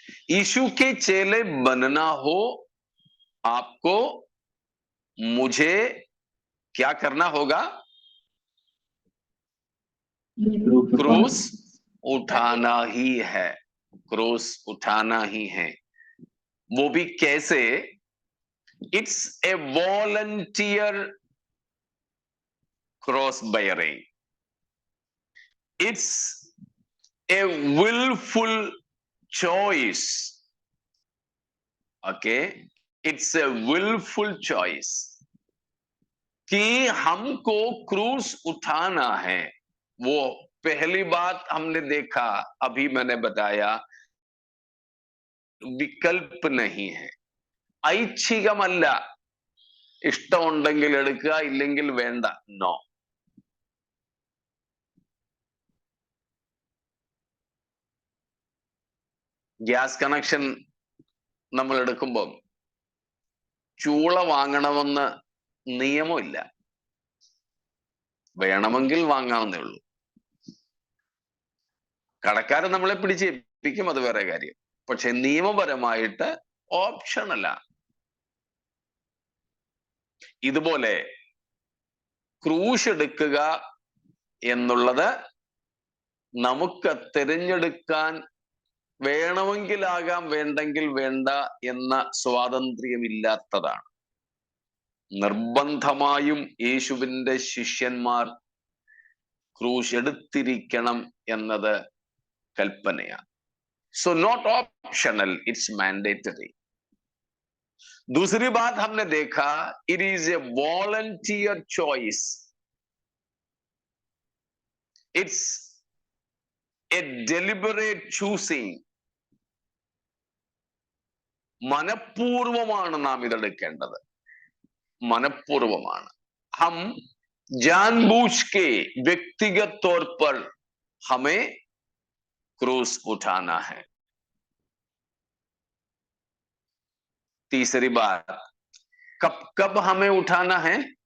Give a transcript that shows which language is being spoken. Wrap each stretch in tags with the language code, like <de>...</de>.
<hi>यीशु के चेले बनना हो, आपको, मुझे क्या करना होगा? क्रूस उठाना ही है, क्रूस उठाना ही है। वो भी कैसे?</hi> <en>It's a volunteer cross bearing, it's a willful choice. Okay, it's a willful choice</en> <hi>कि हमको क्रूस उठाना है। वो पहली बात हमने देखा, अभी मैंने बताया, വികൽപ്പ് नहीं है,</hi> <ml>ഐച്ഛികമല്ല। ഇഷ്ടമുണ്ടെങ്കിൽ എടുക്കുക, ഇല്ലെങ്കിൽ വേണ്ട, നോ. ഗ്യാസ് കണക്ഷൻ നമ്മൾ എടുക്കുമ്പോൾ ചൂള വാങ്ങണമെന്ന് നിയമമില്ല, വേണമെങ്കിൽ വാങ്ങാവുന്നേ ഉള്ളൂ. കടക്കാരൻ നമ്മളെ പിടിച്ചേൽപ്പിക്കും, അത് വേറെ കാര്യം. പക്ഷെ നിയമപരമായിട്ട് ഓപ്ഷനല്ല. ഇതുപോലെ ക്രൂശ് എടുക്കുക എന്നുള്ളത് നമുക്ക് തിരഞ്ഞെടുക്കാൻ, വേണമെങ്കിലാകാം, വേണ്ടെങ്കിൽ വേണ്ട എന്ന സ്വാതന്ത്ര്യമില്ലാത്തതാണ്. നിർബന്ധമായും യേശുവിന്റെ ശിഷ്യന്മാർ ക്രൂശ് എടുത്തിരിക്കണം എന്നത് കൽപ്പനയാണ്.</ml> <en>So not optional, it's mandatory.</en> <hi>दूसरी बात हमने देखा,</hi> <en>It is a volunteer choice, it's a deliberate choosing.</en> <ml>മനഃപൂർവമാണ് നാം ഇതെടുക്കേണ്ടത്, മനഃപൂർവമാണ്.</ml> <hi>हम जानबूझ के व्यक्तिगत तौर पर हमें क्रूस उठाना है. तीसरी बात, कब कब हमें उठाना है?</hi>